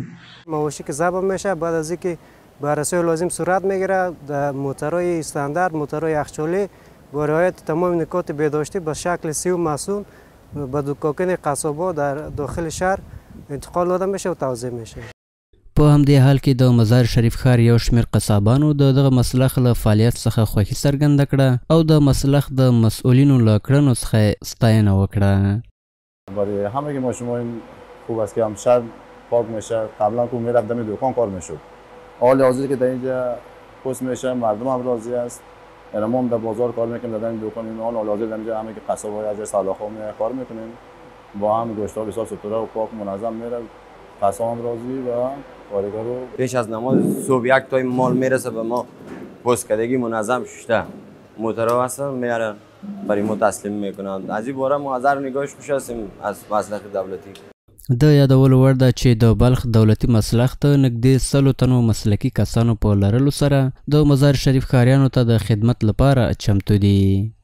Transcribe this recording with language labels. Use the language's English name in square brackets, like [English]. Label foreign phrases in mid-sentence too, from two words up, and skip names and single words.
[Persian] مواشی که ضبط میشه بعد از اینکه بررسی لازم صورت میگیره در موتورهای استاندارد، موتورهای یخچالی با رعایت تمام نکات بهداشتی به شکل سی و مسون به دکاکین قصابا در داخل شهر انتقال داده میشه و توزیع میشه. [Pashto] په همدې حال کې د مزار شریف ښار یو شمېر قصابانو د دغه مسلخ له فعالیت څخه خوښي څرګنده کړه او د مسلخ د مسئولینو له کړنو څخه ستاینه وکړه. [Persian] برای همه ما شما این خوب است که هم شهر پاک میشه. قبلا که میرفت دم دکان کار میشد، حال حاضر که در اینجا پست میشه مردم هم راضی است. یعنی ما هم در بازار کار میکنیم، در این دکان این حال حاضر در اینجا همه که قصابای از سلاخا میاد کار میکنیم، با هم گوشت‌ها بسیار ستوره و پاک منظم میره، قصاب هم راضی و پیش از نماز صبح یک تای مال میرسه به ما پست کردگی منظم شده موتورها هستن میارن برای ما تسلیم میکنن. از این باره ما از هر نگاهش خوش هستیم از مسلخ دولتی. [Pashto] د یادولو وړ ده چې د بلخ دولتي مسلخ د نږدې 100 تنو مسلکي کسانو په لرلو سره د مزار شریف ښاریانو ته د خدمت لپاره چمتو دي.